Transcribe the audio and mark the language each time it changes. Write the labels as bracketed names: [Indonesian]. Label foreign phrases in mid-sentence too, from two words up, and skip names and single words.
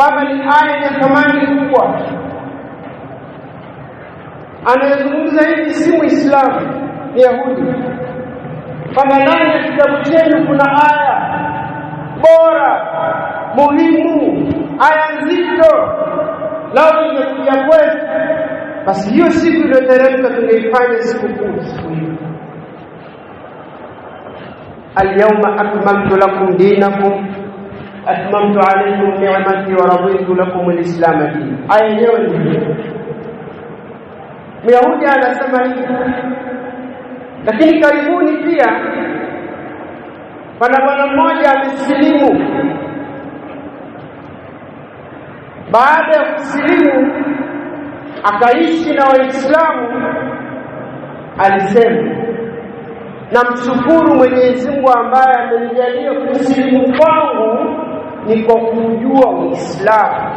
[Swahili] kwamba ni aya ya thamani kubwa. Anayezungumza hivi si Muislamu, ni Yahudi, kwamba ndani ya kitabu chenu kuna aya bora, muhimu, aya nzito, lao ingekuja kwetu, basi hiyo siku iliyoteremka tungeifanya sikukuu siku hiyo. [Arabic] اليوم أكملت لكم دينكم أتممت عليكم نعمتي ورضيت لكم الإسلام دينا. [Swahili] Aya yenyewe ni Myahudi anasema hivi. Lakini karibuni pia pana bwana mmoja amesilimu. Baada ya kusilimu akaishi na Waislamu, alisema, namshukuru Mwenyezi Mungu ambaye amenijalia kusilimu kwangu ni kwa kujua Uislamu.